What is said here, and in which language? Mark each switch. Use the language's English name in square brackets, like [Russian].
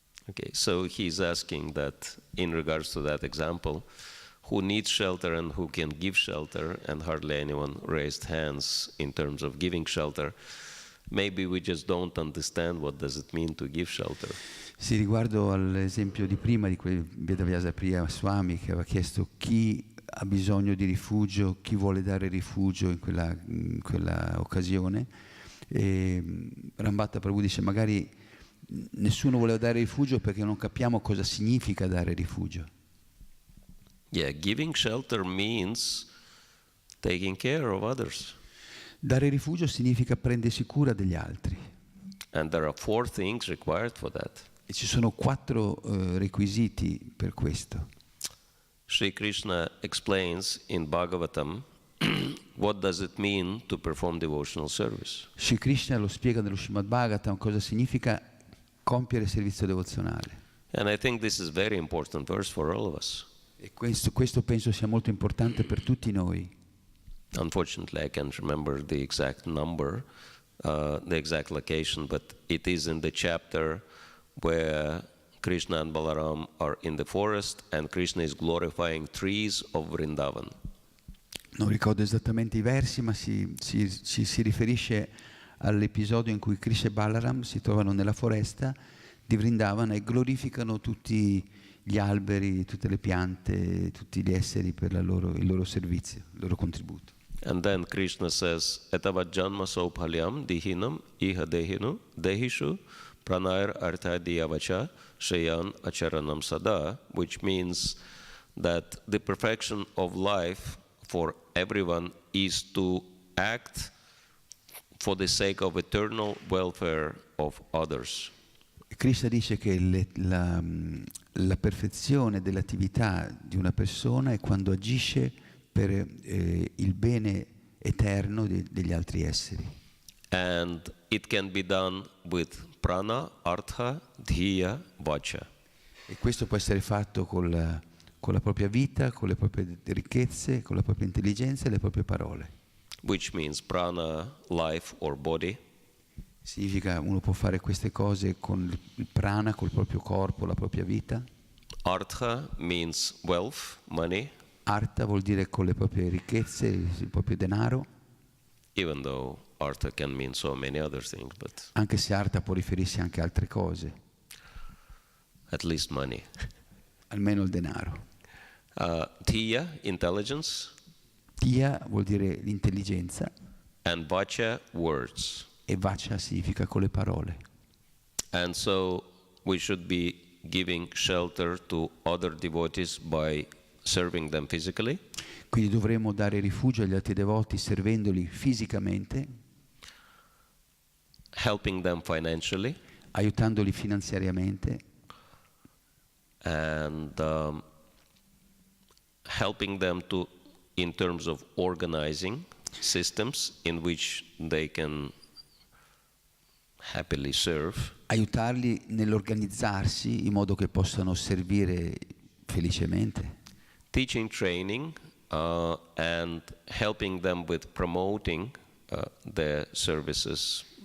[English] Okay, so he's asking that in regards to that example, who needs shelter and who can give shelter, and hardly anyone raised hands in terms of giving shelter. Maybe we just don't understand what does it mean to give shelter. [Italian] Sì, riguardo all'esempio di prima di quel Vrindavana Swami che aveva chiesto chi ha bisogno di rifugio, chi vuole dare rifugio in quella occasione, e Rambhatta Prabhu dice magari nessuno voleva dare rifugio perché non capiamo cosa significa dare rifugio. [English] Yeah, giving shelter means taking care of others. [Italian] Dare rifugio significa prendersi cura degli altri. [English] And there are 4 things required for that. [Italian] E ci sono 4 requisiti per questo. [English] Sri Krishna explains in Bhagavatam what does it mean to perform devotional service. [Italian] Sri Krishna lo spiega nello Srimad Bhagavatam cosa significa compiere il servizio devozionale. [English] And I think this is very important verse for all of us. [Italian] E questo penso sia molto importante per tutti noi. [English] Unfortunately, I can't remember the exact number, the exact location, but it is in the chapter where Krishna and Balaram are in the forest and Krishna is glorifying trees of Vrindavana. [Italian] Non ricordo esattamente i versi, ma si riferisce all'episodio in cui Krishna e Balaram si trovano nella foresta di Vrindavana e glorificano tutti gli alberi, tutte le piante, tutti gli esseri per il loro servizio, il loro contributo. [English] And then Krishna says, [Sanskrit] Etavad janma sauphalyam dihinam iha dehinu dehishu pranayar arthadiyavacha shayan acharanam sada, [English] which means that the perfection of life for everyone is to act for the sake of eternal welfare of others. [Italian] Krishna dice che la perfezione dell'attività di una persona è quando agisce per il bene eterno degli altri esseri. [English] And it can be done with prana, artha, dhiya, vacha. [Italian] E questo può essere fatto con la propria vita, con le proprie ricchezze, con la propria intelligenza e le proprie parole. [English] Which means prana, life or body. [Italian] Significa uno può fare queste cose con il prana, col proprio corpo, la propria vita. [English] Artha means wealth, money. [Italian] Artha vuol dire con le proprie ricchezze, il proprio denaro. [English] Even though artha can mean so many other things, but [Italian] Anche se artha può riferirsi anche a altre cose. [English] at least money. [Italian] Almeno il denaro. [English] Dhiya, intelligence. [Italian] Tia vuol dire l'intelligenza. [English] And vacha, words. [Italian] E vacha significa con le parole. [English] And so we should be giving shelter to other devotees by serving them physically. [Italian] Quindi dovremmo dare rifugio agli altri devoti servendoli fisicamente, [English] helping them financially, [Italian] aiutandoli finanziariamente [English] and helping them to, in terms of organizing systems in which they can happily serve. [Italian] Aiutarli nell'organizzarsi in modo che possano servire felicemente. [English] Teaching, training, and helping them with promoting their services.